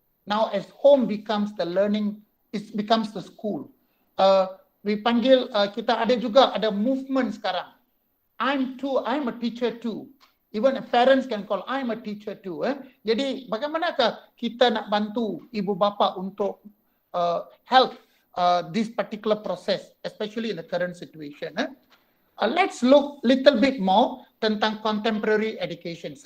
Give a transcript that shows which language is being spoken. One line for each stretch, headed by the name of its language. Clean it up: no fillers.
English: Now as home becomes the learning, it becomes the school. We
Malay: panggil, kita ada juga ada movement sekarang.
English: I'm a teacher too. Even parents can call, I'm a teacher too.
Malay: Jadi bagaimanakah kita nak bantu ibu bapa untuk
English: help this particular process, especially in the current situation. Let's look little bit more tentang contemporary education.